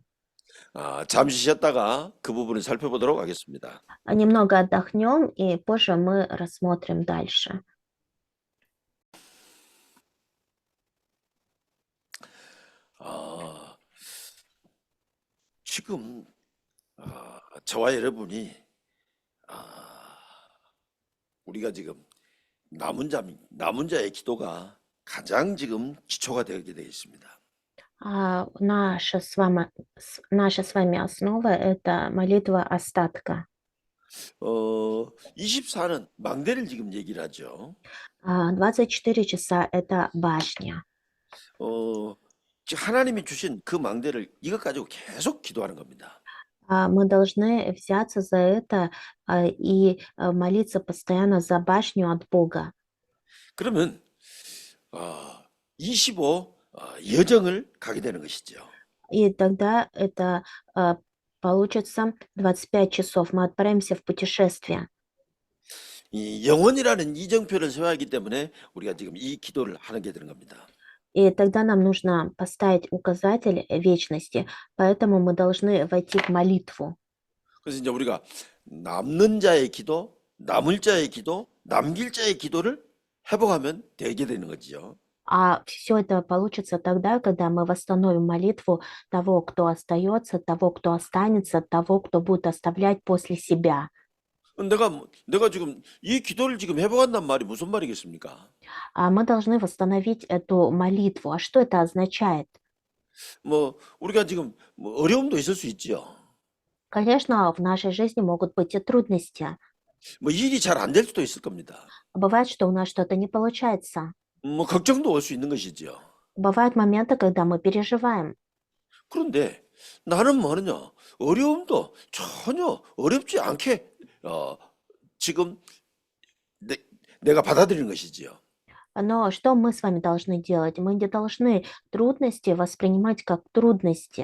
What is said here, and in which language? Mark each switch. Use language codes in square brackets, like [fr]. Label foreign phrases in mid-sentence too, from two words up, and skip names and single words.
[ko] 잠시 쉬었다가 그 부분을 살펴보도록 하겠습니다. [ru] Немного отдохнем, и позже мы рассмотрим дальше. [ko] 지금 저와 여러분이 우리가 지금 남은 자의 기도가 가장 지금 기초가 되게 되어 있습니다. [ru] Наша с вами основа – это молитва остатка. [ko] 24는 망대를 지금 얘기를 하죠. [ru] 24 часа – это башня. [ko] 하나님이 주신 그 망대를 이것 가지고 계속 기도하는 겁니다. [ru] Мы должны взяться за это и молиться постоянно за башню от Бога. [ko] 그러면 25 여정을 가게 되는 것이죠. [ru] И тогда это получится 25 часов. Мы отправимся в путешествие. [ko] 이 영원이라는 이정표를 세워야 하기 때문에 우리가 지금 이 기도를 하는 게 되는 겁니다. [ru] И тогда нам нужно поставить указатель вечности, поэтому мы должны войти в молитву. [ko] 그래서 이제 우리가 남는 자의 기도, 남을 자의 기도, 남길 자의 기도를 회복하면 되게 되는 거지요. [ru] А все это получится тогда, когда мы восстановим молитву того, кто остается, того, кто останется, того, кто будет оставлять после себя. [ko] 내가 지금 이 기도를 지금 회복한단 말이 무슨 말이겠습니까? [ru] Мы должны восстановить эту молитву. А что это означает? [ko] 우리가 지금 어려움도 있을 수 있지요. [ru] Конечно, в нашей жизни могут быть и трудности. [ko] 일이 잘 안 될 수도 있을 겁니다. [ru] Бывает, что у нас что-то не получается. [ko] 걱정도 올 수 있는 것이지요. [ru] Бывают моменты, когда мы переживаем. [ko] 그런데 나는 뭐느냐? 어려움도 전혀 어렵지 않게 지금 내가 받아들이는 것이지요. [ru] Но что мы с вами должны делать? Мы не должны трудности воспринимать как трудности.